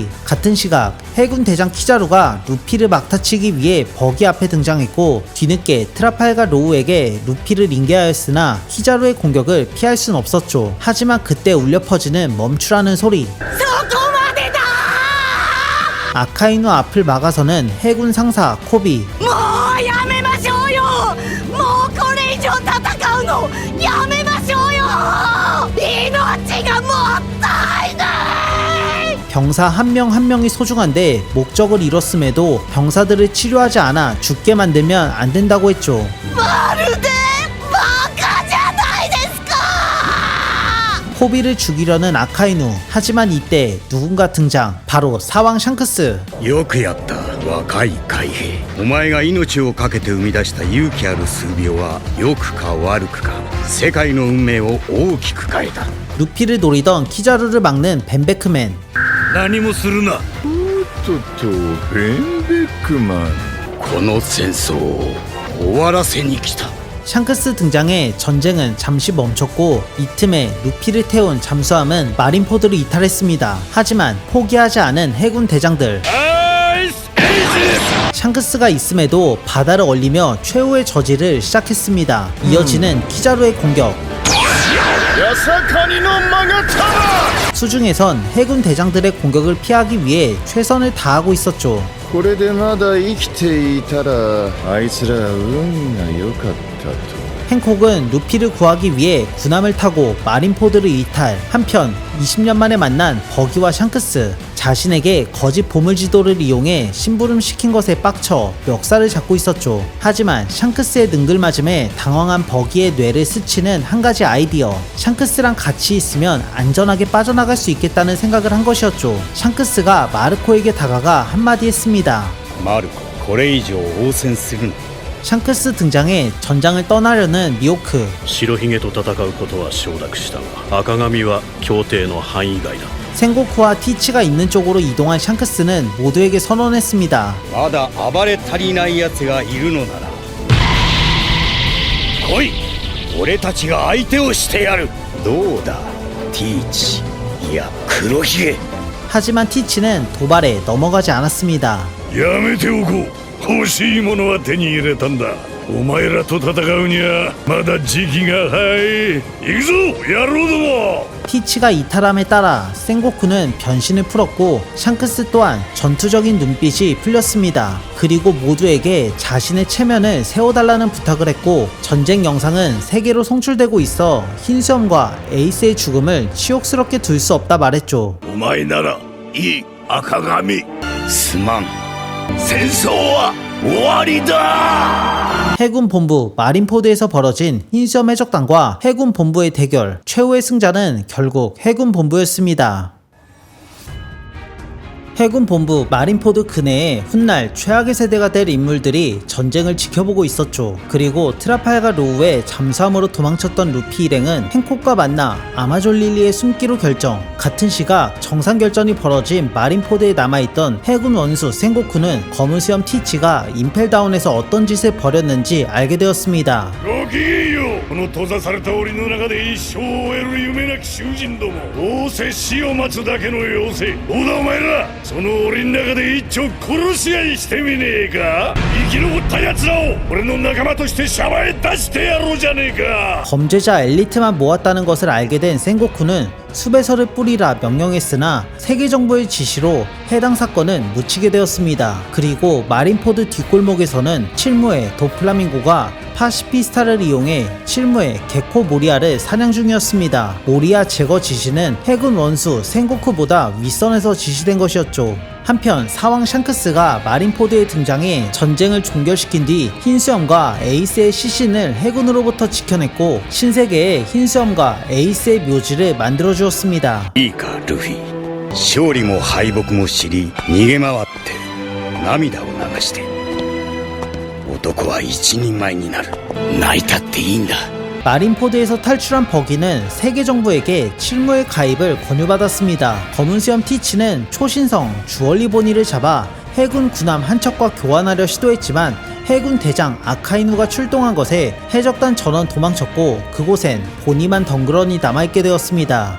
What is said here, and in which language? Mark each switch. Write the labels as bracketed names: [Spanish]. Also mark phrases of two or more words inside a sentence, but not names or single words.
[Korean] 같은 시각 해군 대장 키자루가 루피를 막타치기 위해 버기 앞에 등장했고 뒤늦게 트라팔가 로우에게 루피를 인계하였으나 키자루의 공격을 피할 순 없었죠. 하지만 그때 울려 퍼지는 멈추라는 소리. 아카이누 앞을 막아서는 해군 상사 코비. [Japanese] もうやめましょうよ。もうこれ以上戦うのやめましょうよ。命がもったいない。 [Korean] 병사 한 명 한 명이 소중한데 목적을 이뤘음에도 병사들을 치료하지 않아 죽게 만들면 안 된다고 했죠. [Japanese] まるでバカじゃないですか。 [Korean] 코비를 죽이려는 아카이누. 하지만 이때 누군가 등장. 바로 사왕 샹크스. [Japanese] よくやった若い海兵。お前が命を懸けて生み出した勇気ある数秒は良くか悪くか世界の運命を大きく変えた。 [Korean] 루피를 노리던 키자루를 막는 벤베크맨. [Japanese] 何もするな。フェンベックマン。この戦争を終わらせに来た。 [Korean] 샹크스 등장해 전쟁은 잠시 멈췄고 이 틈에 루피를 태운 잠수함은 마린포드를 이탈했습니다. 하지만 포기하지 않은 해군 대장들. 샹크스가 있음에도 바다를 얼리며 최후의 저지를 시작했습니다. 이어지는 키자루의 공격. 수중에선 해군 대장들의 공격을 피하기 위해 최선을 다하고 있었죠. [Japanese] これでまだ生きていたらあいつら運が良かったと [Korean] 행콕은 루피를 구하기 위해 군함을 타고 마린포드를 이탈. 한편 20년 만에 만난 버기와 샹크스. 자신에게 거짓 보물 지도를 이용해 심부름시킨 것에 빡쳐 멱살을 잡고 있었죠. 하지만 샹크스의 능글맞음에 당황한 버기의 뇌를 스치는 한 가지 아이디어. 샹크스랑 같이 있으면 안전하게 빠져나갈 수 있겠다는 생각을 한 것이었죠. 샹크스가 마르코에게 다가가 한마디 했습니다. [Japanese] マルコこれ以上応戦するな [Korean] 샹크스 등장에 전장을 떠나려는 미호크. [Japanese] 白ひげと戦うことは承諾したが赤髪は協定の範囲外だ [Korean] 생고쿠와 티치가 있는 쪽으로 이동한 샹크스는 모두에게 선언했습니다. [Japanese] まだ暴れ足りない奴がいるのなら来い俺たちが相手をしてやるどうだティーチいや黒ひげ [Korean] 하지만 티치는 도발에 넘어가지 않았습니다. [Japanese] やめておこう欲しいものは手に入れたんだお前らと戦うにはまだ時期が早い行くぞ野郎ども [Korean] 티치가 이탈함에 따라 생고쿠는 변신을 풀었고 샹크스 또한 전투적인 눈빛이 풀렸습니다. 그리고 모두에게 자신의 체면을 세워달라는 부탁을 했고 전쟁 영상은 세계로 송출되고 있어 흰수염과 에이스의 죽음을 치욕스럽게 둘 수 없다 말했죠. [Japanese] お前ならいい赤髪すまん戦争は終わりだ [Korean] 해군 본부 마린포드에서 벌어진 흰수염 해적단과 해군 본부의 대결. 최후의 승자는 결국 해군 본부였습니다. 해군 본부 마린포드 근해에 훗날 최악의 세대가 될 인물들이 전쟁을 지켜보고 있었죠. 그리고 트라팔가 로우의 잠수함으로 도망쳤던 루피 일행은 행콕과 만나 아마존 릴리의 숨기로 결정. 같은 시각 정상결전이 벌어진 마린포드에 남아있던 해군 원수 생고쿠는 검은 수염 티치가 임펠다운에서 어떤 짓을 벌였는지 알게 되었습니다. [Japanese] ごきげんようこの閉ざされた檻の中で一生を終える夢なき囚人どもどうせ死を待つだけの妖精どうだお前らその檻の中で一丁殺し合いしてみねえか生き残った奴らを俺の仲間としてシャバへ出してやろうじゃねえか [Korean] 범죄자 엘리트만 모았다는 것을 알게 된 생고쿠는 수배설을 뿌리라 명령했으나 세계 정부의 지시로 해당 사건은 묻히게 되었습니다. 그리고 마린포드 뒷골목에서는 칠무의 도플라밍고가 파시피스타를 이용해 칠무의 개코 모리아를 사냥 중이었습니다. 모리아 제거 지시는 해군 원수 생고쿠보다 윗선에서 지시된 것이었죠. 한편 사왕 샹크스가 마린포드에 등장해 전쟁을 종결시킨 뒤 흰수염과 에이스의 시신을 해군으로부터 지켜냈고 신세계에 흰수염과 에이스의 묘지를 만들어 주었습니다. [Japanese] いいかルフィ勝利も敗北も知り逃げ回って涙を流して男は一人前になる泣いたっていいんだ [Korean] 마린포드에서 탈출한 버기는 세계 정부에게 칠무의 가입을 권유받았습니다. 검은 수염 티치는 초신성 주얼리 보니를 잡아 해군 군함 한 척과 교환하려 시도했지만 해군 대장 아카이누가 출동한 것에 해적단 전원 도망쳤고 그곳엔 보니만 덩그러니 남아있게 되었습니다.